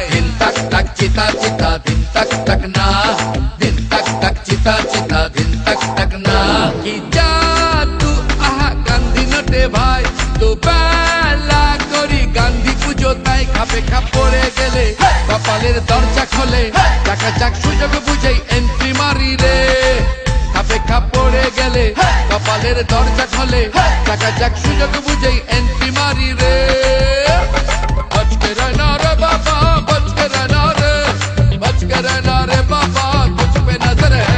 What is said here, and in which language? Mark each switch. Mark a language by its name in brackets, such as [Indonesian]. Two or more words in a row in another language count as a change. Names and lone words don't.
[Bangla] দিন তাক তাক চিতা চিতা দিন তাক তাক না, দিন তাক তাক চিতা চিতা দিন তাক তাক না। কি জাদু আহা গান্ধী নটে ভাই, দুবেলা করি গান্ধী পুজো তাই। খাপে খাপ পড়ে গেলে কপালের দরজা খোলে, টাকা যাক সুযোগ বুঝেই এন্ট্রি মারি রে। খাপে খাপ পড়ে গেলে কপালের দরজা খোলে, টাকা যাক সুযোগ বুঝেই এন্ট্রি মারি রে। [Hindi] বচকে रहना रे बाबा, बचके रहना रे, बचके रहना रे बाबा, कुछ पे नजर है।